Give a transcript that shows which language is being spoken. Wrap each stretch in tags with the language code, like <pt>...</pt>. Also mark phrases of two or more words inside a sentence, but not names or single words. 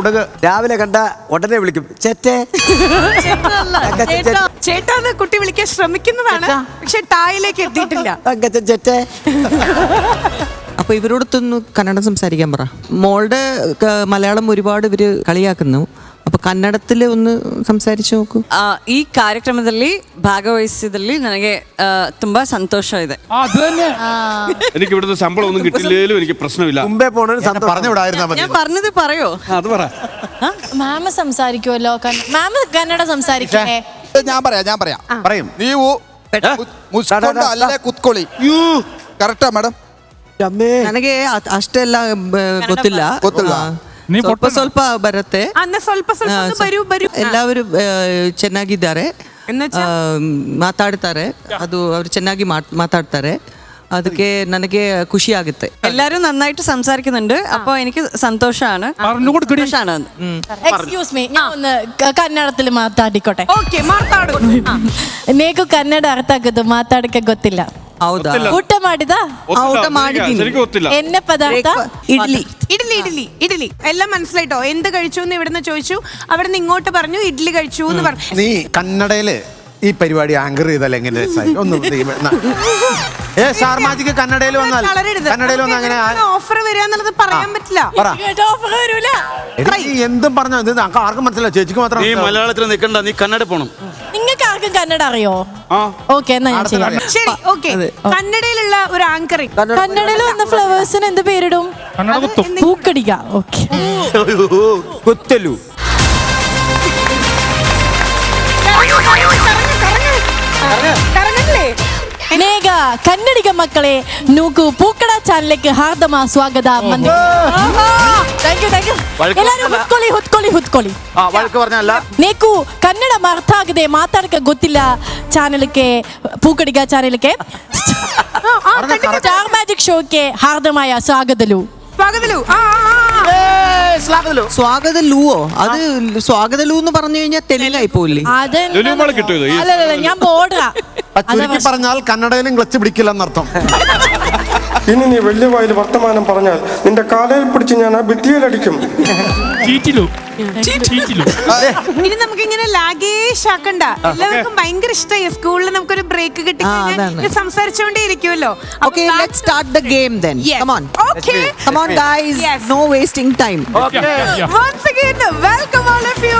<ml>രാവിലെ കണ്ട ഉടനെ വിളിക്കും ചേട്ടേ. ചേട്ടാന്ന് കുട്ടി വിളിക്കാൻ ശ്രമിക്കുന്നതാണ്, പക്ഷെ ടായിലേക്ക് എത്തിയിട്ടില്ല. ചേട്ടേ. അപ്പൊ ഇവരോടൊത്തൊന്ന് കന്നഡ സംസാരിക്കാൻ പറ. മോളുടെ മലയാളം ഒരുപാട് ഇവര് കളിയാക്കുന്നു.</ml> <kn>ಅಪ್ಪ ಕನ್ನಡದಲ್ಲಿ ಒಂದು ಸಂಸಾರಿಸಿ ಹೋಗು. ಈ ಕಾರ್ಯಕ್ರಮದಲ್ಲಿ ಭಾಗವಹಿಸಿದಲ್ಲಿ ನನಗೆ ತುಂಬಾ ಸಂತೋಷ ಇದೆ.</kn> <ml>എനിക്ക് ഇവിടുന്ന് ശമ്പളം ഒന്നും കിട്ടില്ലേലും എനിക്ക് പ്രശ്നമില്ല. മുമ്പേ പോണത് പറഞ്ഞു വിടായിരുന്നാ മതി. ഞാൻ പറഞ്ഞത് പറയോ? അത് പറ. മാം സംസാരിക്കുമല്ലോ. മാം കന്നഡ സംസാരിക്കേ? ഞാൻ പറയാം പറയും.</ml> <kn>ನೀವು ಮುಸ್ಕೊಂಡು ಅಲ್ಲೇ ಕುತ್ಕೊಳ್ಳಿ.</kn> <en>correct madam?</en> <kn>ನನಗೆ ಅಷ್ಟೆಲ್ಲ ಗೊತ್ತಿಲ್ಲ. ಸ್ವಲ್ಪ ಬರುತ್ತೆ. ಎಲ್ಲರೂ ಚೆನ್ನಾಗಿದ್ದಾರೆ, ಮಾತಾಡ್ತಾರೆ. ಅದು ಅವರು ಚೆನ್ನಾಗಿ ಮಾತಾಡ್ತಾರೆ. ಅದಕ್ಕೆ ನನಗೆ ಖುಷಿ ಆಗುತ್ತೆ.</kn> <ml>എല്ലാരും നന്നായിട്ട് സംസാരിക്കുന്നുണ്ട്. അപ്പോൾ എനിക്ക് സന്തോഷമാണ്.</ml> <en>excuse me,</en> <ml>ഞാൻ ഒന്ന് കന്നഡത്തിൽ ಮಾತಾಡಿಕೋಟೆ.</ml> <kn>ಓಕೆ, ಮಾತಾಡು. ನೀಕು ಕನ್ನಡ ಅರ್ಥ ಆಗೋದು, ಮಾತಾಡಕ್ಕೆ ಗೊತ್ತಿಲ್ಲ. ಹೌದಾ? ಊಟ ಮಾಡಿದ? ಊಟ ಮಾಡಿದ್ದೀನಿ.</kn> <ml>എന്നെ പദാർത്ഥ ഇഡ്ഡലി. ഇഡ്ഡലി എല്ലാം മനസ്സിലായിട്ടോ? എന്ത് കഴിച്ചു എന്ന് ഇവിടുന്ന് ചോദിച്ചു, അവിടുന്ന് ഇങ്ങോട്ട് പറഞ്ഞു ഇഡ്ഡലി കഴിച്ചു എന്ന് പറഞ്ഞു. നീ കന്നഡയില് ഈ പരിപാടി ആങ്കർ ചെയ്താൽ എങ്ങനെ സ്റ്റാർ മാജിക് കന്നഡയിൽ വന്നാൽ അങ്ങനെ ഓഫർ വരാന്നുള്ളത് പറയാൻ പറ്റില്ല. ഓഫർ വരൂല. എന്തും പറഞ്ഞോ, ഇത് ആർക്കും മനസ്സിലാവും, ചേച്ചിക്ക് മാത്രം. നീ മലയാളത്തിൽ നിൽക്കണ്ട, നീ കന്നഡ പോണം. നിങ്ങൾക്ക് ആർക്കും കന്നഡ അറിയോ? ഓക്കെ, എന്നാ ഞാൻ ചെയ്യാം. ശരി, ഓക്കെ. കന്നഡയിലുള്ള ഒരു ആങ്കറിംഗ്. കന്നഡയിൽ വന്ന ഫ്ലവേഴ്സിന് എന്ത് പേരിടും? പൂക്കടിക്ക. ഓക്കെ, കൊത്തലു.</ml> <kn>ಮೇಘ ಕನ್ನಡಿಗ ಮಕ್ಕಳೇ, ನೂಕು ಪೂಕಡ ಚಾನಲ್ಗೆ ಹಾರ್ದಮ ಸ್ವಾಗತ. ಹುತ್ಕೊಳ್ಳಿ. ನೀಕು ಕನ್ನಡ ಅರ್ಥ ಆಗದೆ ಮಾತಾಡಕ್ಕೆ ಗೊತ್ತಿಲ್ಲ ಚಾನಲ್ಗೆ, ಪೂಕಡಿಗ ಚಾನಲ್ಗೆ ಸ್ಟಾರ್ ಮ್ಯಾಜಿಕ್ ಶೋಕ್ಕೆ ಹಾರ್ದಮಾಯ ಸ್ವಾಗತಲು.</kn> <ml>സ്വാഗതലൂവോ? അത് സ്വാഗതലൂ എന്ന് പറഞ്ഞു കഴിഞ്ഞാൽ തെലുങ്കായി പോയില്ലേ? അല്ലല്ല, ഞാൻ ബോർഡറാ. ചുരുക്കി പറഞ്ഞാൽ കന്നഡയിലും ക്ലച്ച് പിടിക്കില്ലെന്നർത്ഥം. ഇനി നീ വലിയ വായിൽ വർത്തമാനം പറഞ്ഞാൽ നിന്റെ കാലയിൽ പിടിച്ച് ഞാൻ ആ ഭിത്തിയിലടിക്കും. ഇനി നമുക്ക് ഇങ്ങനെ ലാഗേഷ് ആക്കണ്ട. എല്ലാവർക്കും ഭയങ്കര ഇഷ്ടമായി. സ്കൂളിൽ നമുക്കൊരു ബ്രേക്ക് കിട്ടി സംസാരിച്ചോണ്ടേ ഇരിക്കുമല്ലോ.</ml> <en>Okay, let's start the game then. Come on. Okay. Come on guys. Yes. No wasting time. Okay. Once again, welcome all of you.</en>